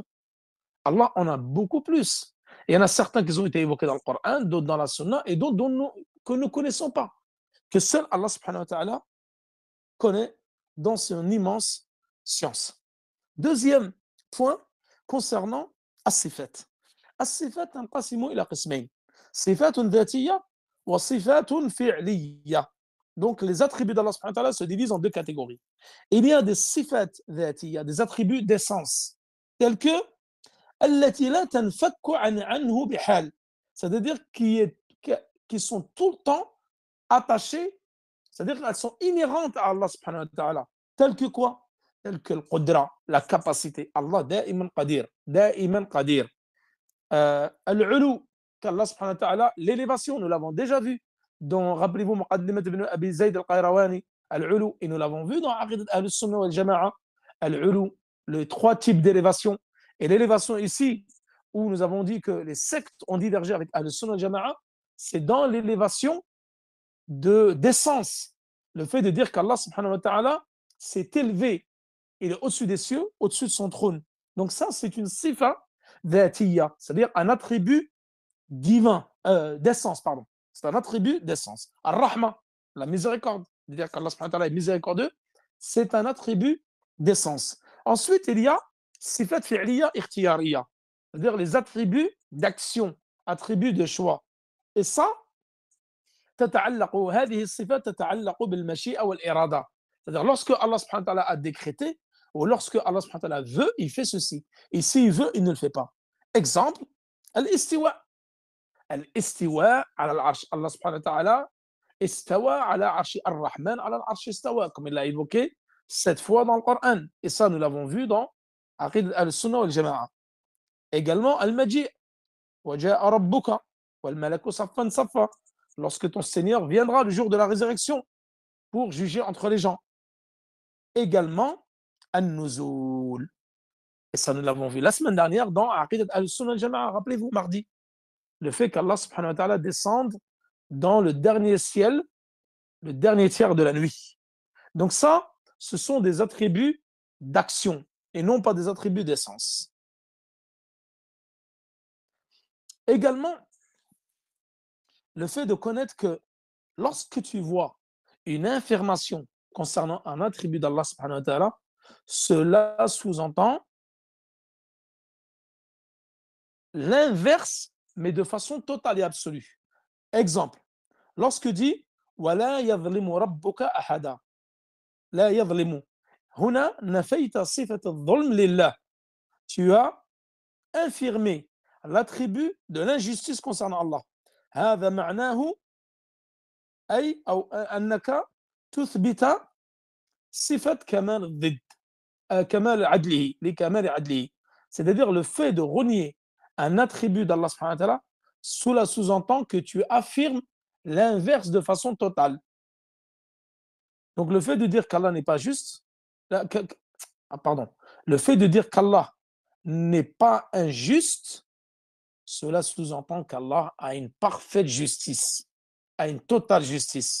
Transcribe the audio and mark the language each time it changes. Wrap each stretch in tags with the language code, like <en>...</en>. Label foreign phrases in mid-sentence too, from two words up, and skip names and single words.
<fr>Allah en a beaucoup plus. Et il y en a certains qui ont été évoqués dans le Coran, d'autres dans la Sunna et d'autres que nous ne connaissons pas. Que seul Allah</fr> <ar>سبحانه وتعالى</ar> <fr>connaît dans son immense science. Deuxième point concernant as-sifat.</fr> <ar>الصفات تنقسم إلى قسمين. صفة ذاتية وصفة فعلية.</ar> <fr>Donc les attributs d'Allah</fr> <ar>سبحانه وتعالى</ar> <fr>se divisent en deux catégories. Il y a des</fr> <ar>صفات ذاتية,</ar> <fr>des attributs d'essence, tels que</fr> <ar>التي لا تنفك عنه بحال,</ar> <fr>c'est-à-dire qui sont tout le temps attachées, c'est-à-dire qu'elles sont inhérentes à Allah</fr> <ar>سبحانه وتعالى,</ar> <fr>telles que quoi? Telles que le qudra, la capacité.</fr> <ar>الله دائما قادر، دائما قادر.</ar> <fr>Al-ulu, qu'Allah</fr> <ar>سبحانه وتعالى,</ar> <fr>l'élévation, nous l'avons déjà vu dans, rappelez-vous, Muqaddimat ibn Abi Zayd al-Qayrawani, al-ulu, et nous l'avons vu dans Aqidat al-Sunnah wal-Jama'a, al-ulu, les trois types d'élévation. Et l'élévation ici, où nous avons dit que les sectes ont divergé avec al-Sunnah wal-Jama'a, c'est dans l'élévation d'essence. Le fait de dire qu'Allah</fr> <ar>سبحانه وتعالى</ar> <fr>s'est élevé, il est au-dessus des cieux, au-dessus de son trône. Donc ça, c'est une</fr> <ar>صفة ذاتية,</ar> <fr>c'est-à-dire un attribut divin, d'essence, pardon. C'est un attribut d'essence. Ar-Rahma, la miséricorde, c'est-à-dire qu'Allah</fr> <ar>سبحانه وتعالى</ar> <fr>est miséricordieux, c'est un attribut d'essence. Ensuite, il y a</fr> <ar>صفات فعلية اختيارية,</ar> <fr>c'est-à-dire les attributs d'action, attributs de choix. Et ça,</fr> <ar>هذه الصفات تتعلق بالمشيئة والإرادة.</ar> <fr>C'est-à-dire lorsque Allah</fr> <ar>سبحانه وتعالى</ar> <fr>a décrété ou lorsque Allah</fr> <ar>سبحانه وتعالى</ar> <fr>veut, il fait ceci. Et s'il veut, il ne le fait pas. Exemple,</fr> <ar>الاستواء. الاستواء على العرش. الله سبحانه وتعالى استوى على عرشه الرحمن على العرش استوى,</ar> <fr>comme il l'a évoqué 7 fois dans le Coran. Et ça, nous l'avons vu dans Aqid al-Sunnah wal-Jama'a.</fr> <ar>Également, المجيء، وجاء ربك والملك صفا صفا.</ar> <fr>Lorsque ton Seigneur viendra le jour de la résurrection pour juger entre les gens. Également, An-Nuzul. Et ça, nous l'avons vu la semaine dernière dans Aqid al-Sunnah wal-Jama'a. Rappelez-vous, mardi. Le fait qu'Allah</fr> <ar>سبحانه وتعالى</ar> <fr>descende dans le dernier ciel, le dernier tiers de la nuit. Donc ça, ce sont des attributs d'action et non pas des attributs d'essence. Également, le fait de connaître que lorsque tu vois une information concernant un attribut d'Allah</fr> <ar>سبحانه وتعالى,</ar> <fr>cela sous-entend l'inverse, mais de façon totale et absolue. Exemple, lorsque dit</fr> <ar>وَلَا يَظْلِمُ رَبُّكَ أَحَدًا لا يظلم هنا نفيت صفة الظلم لله.</ar> <fr>Tu as infirmé l'attribut de l'injustice concernant Allah.</fr> <ar>هذا معناه أي أو أنك تثبت صفة كمال الضد كمال عدله لكمال عدله.</ar> <fr>C'est-à-dire le fait de renier un attribut d'Allah</fr> <ar>سبحانه وتعالى,</ar> <fr>cela sous-entend que tu affirmes l'inverse de façon totale. Donc le fait de dire qu'Allah n'est pas juste, le fait de dire qu'Allah n'est pas injuste, cela sous-entend qu'Allah a une parfaite justice, a une totale justice.</fr>